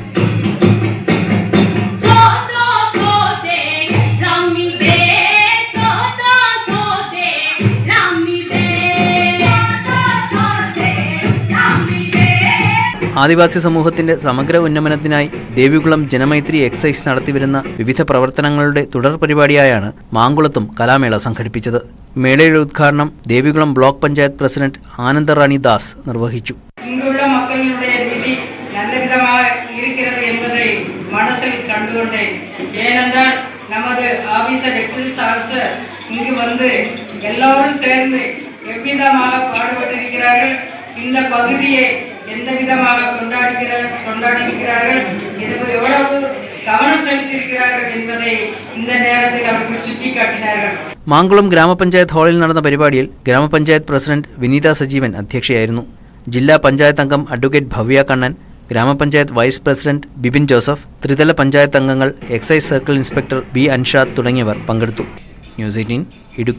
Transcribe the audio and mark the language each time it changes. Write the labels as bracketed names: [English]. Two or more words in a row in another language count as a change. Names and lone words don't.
[Malayalam] ആദിവാസി സമൂഹത്തിന്റെ സമഗ്ര ഉന്നമനത്തിനായി ദേവികുളം ജനമൈത്രി എക്സൈസ് നടത്തിവരുന്ന വിവിധ പ്രവർത്തനങ്ങളുടെ തുടർ പരിപാടിയായാണ് മാങ്കുളത്തും കലാമേള സംഘടിപ്പിച്ചത്. മേളയുടെ ഉദ്ഘാടനം ദേവികുളം ബ്ലോക്ക് പഞ്ചായത്ത് പ്രസിഡന്റ് ആനന്ദറാണി ദാസ് നിർവഹിച്ചു. [Tamil] இங்குள்ள மக்களுடைய நிதி நல்ல விதமாக இருக்கிறது என்பதை மனசில் கண்டுகொண்டேன். ஏனென்றால் நமது [English] officer excise officer [Tamil] இங்கு வந்து எல்லாரும் சேர்ந்து எவ்விதமாக பாடுபட்டிருக்கிறார்கள், இந்த பகுதியை எந்த விதமாக கொண்டாடியிருக்கிறார்கள், எவ்வளவு கவனம் செலுத்தியிருக்கிறார்கள் என்பதை இந்த நேரத்தில் அவர்கள் சுட்டிக்காட்டினார்கள். [Malayalam] മാങ്കുളം ഗ്രാമപഞ്ചായത്ത് ഹാളിൽ നടന്ന പരിപാടിയിൽ ഗ്രാമപഞ്ചായത്ത് പ്രസിഡന്റ് വിനീത സജീവൻ അധ്യക്ഷയായിരുന്നു. ജില്ലാ പഞ്ചായത്ത് അംഗം അഡ്വക്കേറ്റ് ഭവ്യ കണ്ണൻ, ഗ്രാമപഞ്ചായത്ത് [English] Vice President [Malayalam] ബിബിൻ ജോസഫ്, ത്രിതല പഞ്ചായത്ത് അംഗങ്ങൾ, [English] Excise Circle Inspector [Malayalam] ബി അൻഷാദ് തുടങ്ങിയവർ പങ്കെടുത്തു. ന്യൂസ് 18 ഇടുക്കി.